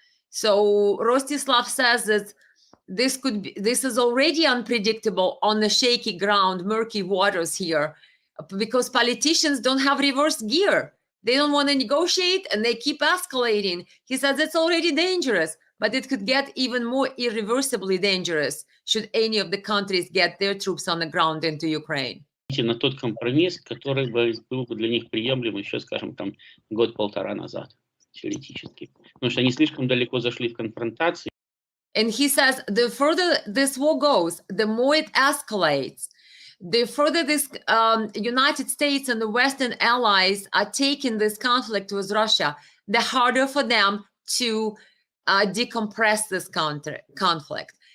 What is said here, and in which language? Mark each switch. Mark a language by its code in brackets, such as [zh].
[en] So Rostislav says that this is already unpredictable on the shaky ground, murky waters here, because politicians don't have reverse gear. They don't want to negotiate and they keep escalating. He says it's already dangerous, but it could get even more irreversibly dangerous should any of the countries get their troops on the ground into Ukraine. [ru] На тот компромисс, который был бы для них приемлем еще, скажем, там год-полтора назад, теоретически. Потому что они слишком далеко зашли в конфронтации. [en] And he says the further this war goes, the more it escalates. The further this United States and the Western allies are taking this conflict with Russia, the harder for them to decompress this conflict.